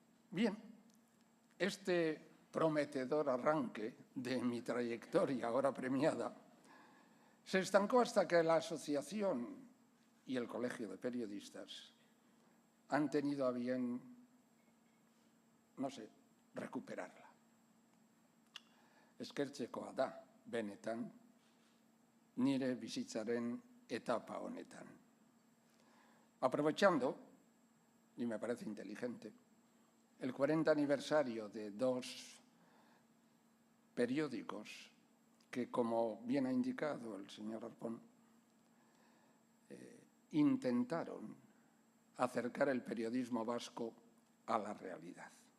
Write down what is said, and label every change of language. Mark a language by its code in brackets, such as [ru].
[es] Bien, este prometedor arranque de mi trayectoria ahora premiada se estancó hasta que la asociación y el Colegio de Periodistas han tenido a bien, no sé, recuperarla. [eu] Eskertzekoa da, benetan, nire bizitzaren etapa honetan. [es] Aprovechando, y me parece inteligente, el 40 aniversario de dos periódicos que, como bien ha indicado el señor Arpón, intentaron acercar el periodismo vasco a la realidad.